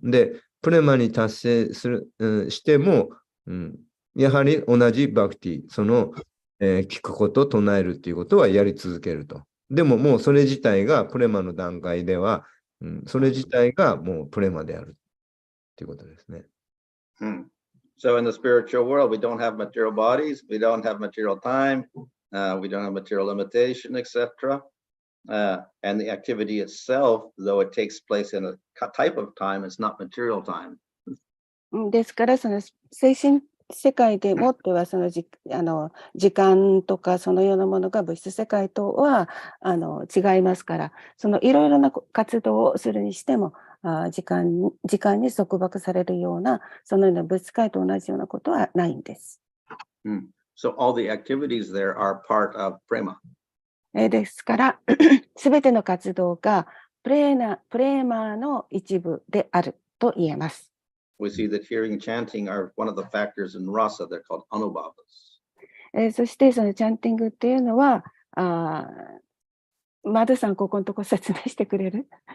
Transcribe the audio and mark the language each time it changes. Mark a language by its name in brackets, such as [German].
[Japanese] で、プレマに達成しても、やはり同じバクティ、聞くこと、唱えるっていうことはやり続けると。でももうそれ自体がプレマの段階では、それ自体がもうプレマであるっていうことですね。 [English] So in the spiritual world, we don't have material bodies, we don't have material time, we don't have material limitation, etc. And the activity itself, though it takes place in a type of time, it's not material time. [Japanese] ですから、その精神世界でもっては時間とかそのようなものが物質世界とは違いますから、いろいろな活動をするにしても時間に束縛されるようなそのような物質界と同じようなことはないんです。 [English] So all the activities there are part of prema. [Japanese] ですからすべての活動がプレーマーの一部であると言えます。 [English] We see that hearing and chanting are one of the factors in rasa. They're called anubhavas. [Japanese] そしてそのチャンティングっていうのは、マドさんここのとこ説明してくれる？